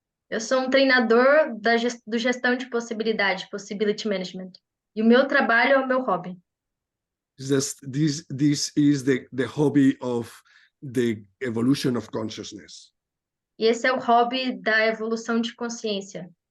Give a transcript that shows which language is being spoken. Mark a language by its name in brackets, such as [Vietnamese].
[Portuguese] Eu sou um treinador do gestão de possibilidade, [English] possibility management. [Portuguese] E o meu trabalho é o meu hobby. [English] This is the hobby of the evolution of consciousness. [Portuguese] E esse é o hobby da evolução de consciência.